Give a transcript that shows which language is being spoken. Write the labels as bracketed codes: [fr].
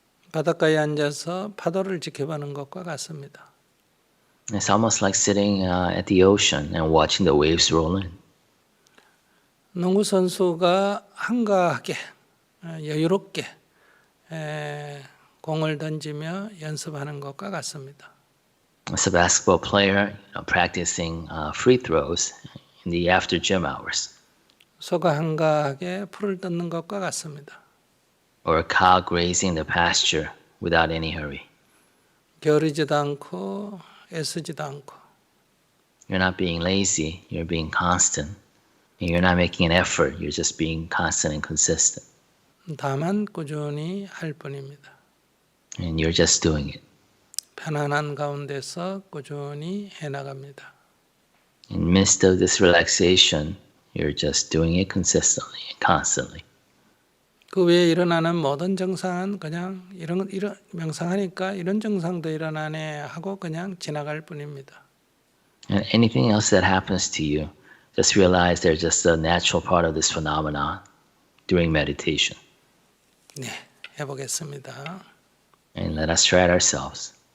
[ko] 바닷가에 앉아서 파도를 지켜보는 것과 같습니다. [en] It's almost like sitting at the ocean and watching the waves roll in. [ko] 농구 선수가 한가하게 여유롭게 공을 던지며 연습하는 것과 같습니다. [en] As a basketball player, practicing free throws in the after gym hours. [ko] 소가 한가하게 풀을 뜯는 것과 같습니다. [en] Or a cow grazing the pasture without any hurry. [ko] 게으르지도 않고 애쓰지도 않고 [en] You're not being lazy, you're being constant. And you're not making an effort, you're just being constant and consistent. [ko] 다만 꾸준히 할 뿐입니다. [en] And you're just doing it. [ko] 편안한 가운데서 꾸준히 해나갑니다. [en] In the midst of this relaxation, you're just doing it consistently and constantly. [ko] 그 외에 일어나는 모든 증상은 그냥 이런 명상하니까 이런 증상도 일어나네 하고 그냥 지나갈 뿐입니다. [en] And anything else that happens to you, just realize they're just a natural part of this phenomenon during meditation. [ko] 네, 해보겠습니다. [en] And let us try it ourselves.